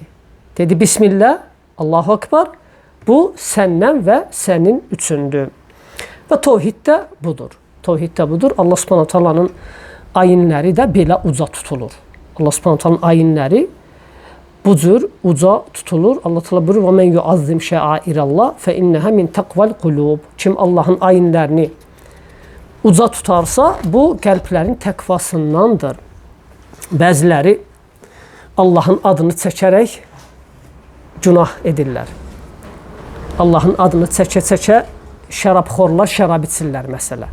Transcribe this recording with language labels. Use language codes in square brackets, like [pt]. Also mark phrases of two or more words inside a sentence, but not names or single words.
[az] Dedi, [ar] بسم الله، الله أكبر, [az] bu səndən və sənin üçündür. Və tövhid də budur. Tövhid də budur. Allah Subhanahu taalanın ayinləri də belə uca tutulur. Allah Subhanahu taalanın ayinləri bu cür uca tutulur. Allah Teala buyurur: [ar] "ومن يعظم شعائر الله فإنها من تقوى القلوب." [az] Kim Allahın ayinlərini uca tutarsa, bu qəlblərin təqvasındandır. Bəziləri Allahın adını çəkərək günah edirlər. Allahın adını çəkə-çəkə şərabxorlar şərab içirlər məsələ.